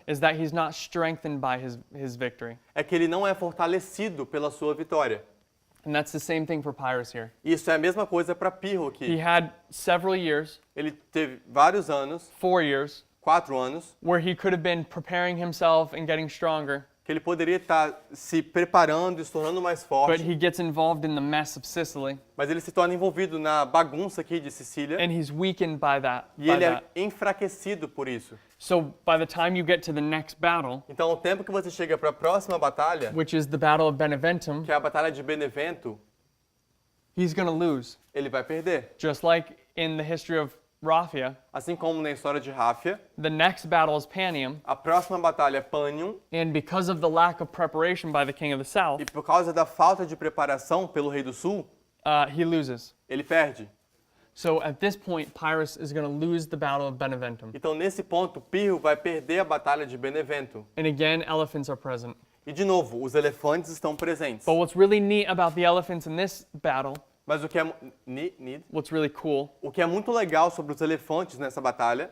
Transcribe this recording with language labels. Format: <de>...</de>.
<en>is that he's not strengthened by his victory.</en> <pt>é que ele não é fortalecido pela sua vitória.</pt> <en>And that's the same thing for Pyrrhus here.</en> <pt>Isso é a mesma coisa para Pirro</pt> <en>He</en> <pt>aqui.</pt> <en>had several years,</en> <pt>Ele teve vários anos,</pt> <en>4 years,</en> <pt>4 anos,</pt> <en>where he could have been preparing himself and getting stronger,</en> <pt>que ele poderia estar se preparando e se tornando mais</pt> <en>but</en> <pt>forte,</pt> <en>he gets involved in the mess of Sicily,</en> <pt>mas ele se torna envolvido na bagunça aqui de Sicília</pt> <en>and he's weakened by that.</en> <pt>e ele é enfraquecido por isso.</pt> <en>So by the time you get to the next battle,</en> <pt>Então, o tempo que você chega para a próxima batalha,</pt> <en>which is the Battle of Beneventum,</en> <pt>que é a batalha de Benevento,</pt> <en>he's going to lose.</en> <pt>ele vai perder.</pt> <en>Just like in the history of Raphia,</en> <pt>Assim como na história de Ráfia,</pt> <en>the next battle is Panium,</en> <pt>a próxima batalha é Pânium,</pt> <en>and because of the lack of preparation by the king of the south,</en> <pt>e por causa da falta de preparação pelo rei do sul,</pt> <en>he loses.</en> <pt>ele perde.</pt> <en>So at this point, Pyrrhus is going to lose the Battle of Beneventum.</en> <pt>Então, nesse ponto, Pirro vai perder a batalha de Benevento.</pt> <en>And again, elephants are present.</en> <pt>E, de novo, os elefantes estão presentes.</pt> <en>But what's really neat about the elephants in this battle,</en> <pt>Mas o que é</pt> <en>what's really cool,</en> <pt>o que é muito legal sobre os elefantes nessa batalha,</pt>